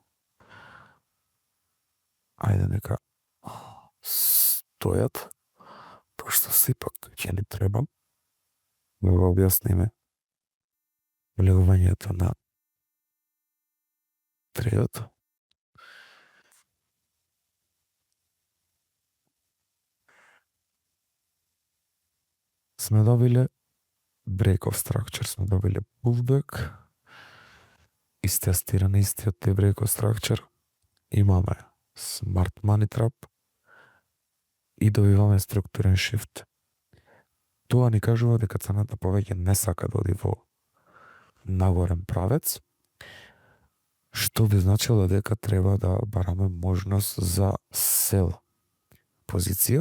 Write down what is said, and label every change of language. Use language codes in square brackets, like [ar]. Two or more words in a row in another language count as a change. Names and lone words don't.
[mk] Ајде нека стојат, пошто сепак ќе ни треба да го објасниме влегувањето на трейдот. Сме добиле [en] break of structure, [mk] сме добиле pullback, истестиран истиот тој [en] break of structure, [mk] имаме [en] smart money trap [mk] и добиваме структурен shift. Тоа ни кажува дека цената повеќе не сака да оди во нагорен правец, што би значило дека треба да бараме можност за сел позиција.